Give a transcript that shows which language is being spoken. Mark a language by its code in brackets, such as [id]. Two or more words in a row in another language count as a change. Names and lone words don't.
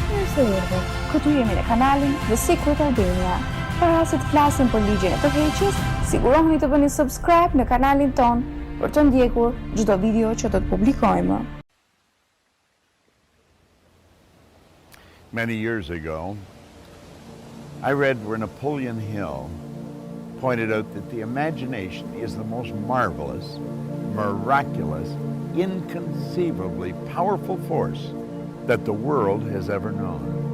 [sq] se erdhe. Këtu jemi në kanalin The Secret Albania. Para se të flasim për ligjin e tërheqjes, sigurohuni të bëni subscribe në kanalin ton për të ndjekur çdo video që do të publikojmë. [en] Many years ago, I read where Napoleon Hill pointed out that the imagination is the most marvelous, miraculous, inconceivably powerful force that the world has ever known.